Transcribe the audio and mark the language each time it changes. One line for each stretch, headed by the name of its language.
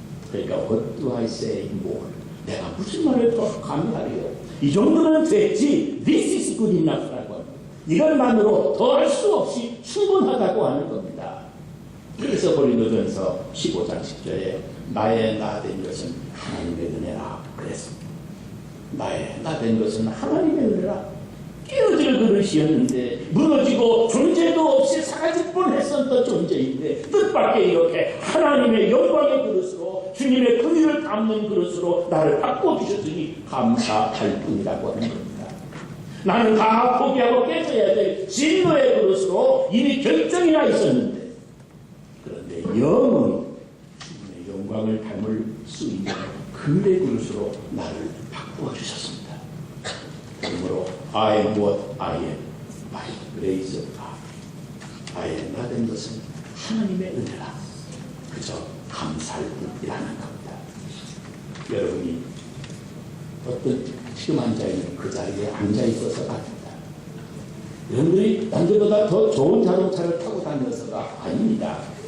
Korean: 그러니까
English: what do I say more?
Korean: 내가 무슨 말을 더 감사해요? 이 정도는 됐지.
English: This is good enough
Korean: 라고 합니다. 이것만으로 더 할 수 없이 충분하다고 하는 겁니다. 그래서 고린도전서 15장 10절에 나의 나 된 것은 하나님의 은혜라 그랬습니다. 나의 나 된 것은 하나님의 은혜라. 깨어질 그릇이었는데 무너지고 존재도 없이 사라질 뻔했었던 존재인데 뜻밖의 이렇게 하나님의 영광의 그릇으로 주님의 긍휼을 담는 그릇으로 나를 바꿔주셨으니 감사할 뿐이라고 하는 겁니다. 나는 다 포기하고 깨져야 될 진노의 그릇으로 이미 결정이 나 있었는데, 그런데 영원히 주님의 영광을 담을 수 있는 금의 그릇으로 나를 바꾸어 주셨습니다. 그러므로
English: I am what I am by grace of God.
Korean: 나의 나 된 것은 하나님의 은혜라. 그저 감사할 뿐이라는 겁니다. 여러분이 어떤 지금 앉아있는 그 자리에 앉아있어서가 아닙니다. 여러분들이 남들보다 더 좋은 자동차를 타고 다녀서가 아닙니다.